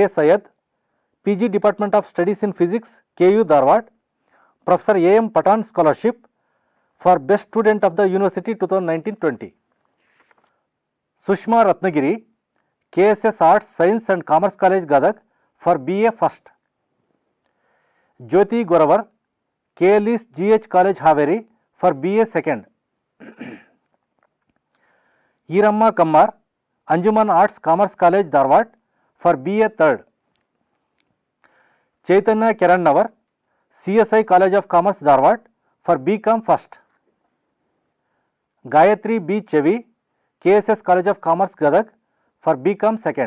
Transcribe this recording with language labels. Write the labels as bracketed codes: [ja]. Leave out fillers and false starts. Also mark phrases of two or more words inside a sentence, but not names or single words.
[en] Syed, PG Department of Studies in Physics, KU Dharwad, Professor A. M. Patan Scholarship for Best Student of the University 2019-20. Sushma Ratnagiri, KSS Arts, Science and Commerce College, Gadag for BA First. Jyoti Goravar, KLE's GH College, Haveri for BA Second. Hiramma Kammar, Anjuman Arts Commerce College, Dharwad for BA Third. Chaitanya Kirannavar, CSI College of Commerce, Dharwad for BCom First. Gayatri B. Chevi, KSS College of Commerce, Gadag for BCom Second.